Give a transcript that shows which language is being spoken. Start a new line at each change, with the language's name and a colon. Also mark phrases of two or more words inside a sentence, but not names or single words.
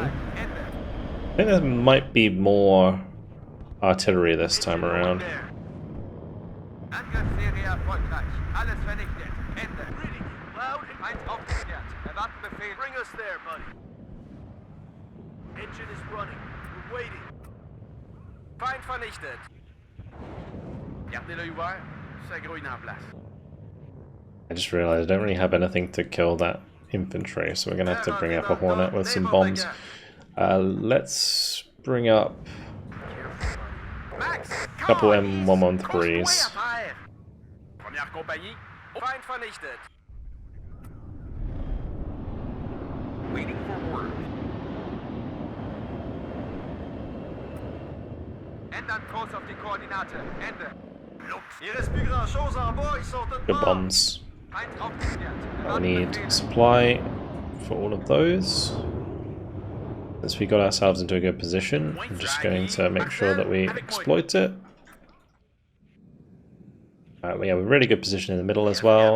English: I think there might be more artillery this time around. Bring us there, buddy. Engine is running. We're waiting.
German: Feind vernichtet.
French: Gardez-l'œil ouvert. C'est grouille en place.
English: I just realized I don't really have anything to kill that infantry, so we're going to have to bring up a Hornet with some bombs. Let's bring up a couple M113s.
French: Première compagnie.
German: Feind vernichtet.
English: Waiting for orders.
German: Ändern Kurs auf die Koordinate. Ende.
French: Il reste plus grand chose en bas, ils sont tous
English: Good bombs. I need supply for all of those. Since we got ourselves into a good position, I'm just going to make sure that we exploit it. We have a really good position in the middle as well.